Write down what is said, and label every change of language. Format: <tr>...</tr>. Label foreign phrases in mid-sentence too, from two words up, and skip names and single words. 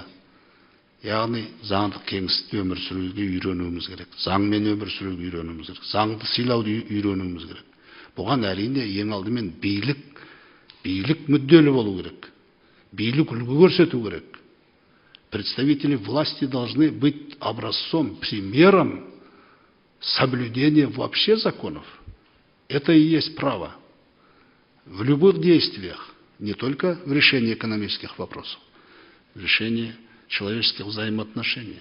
<kk>Яғни заңдық кеңістікте өмір сүруге үйренуіміз керек. Заңмен өмір сүруге үйренуіміз керек. Заңды сыйлауды үйренуіміз керек. Бұған әрине ең алдымен билік мүдделі болу керек. Билік үлгі көрсету керек.</kk> <ru>представители власти должны быть образцом, примером соблюдения вообще законов. Это и есть право. В любых действиях, не только в решении экономических вопросов, в решении человеческих взаимоотношений.</ru>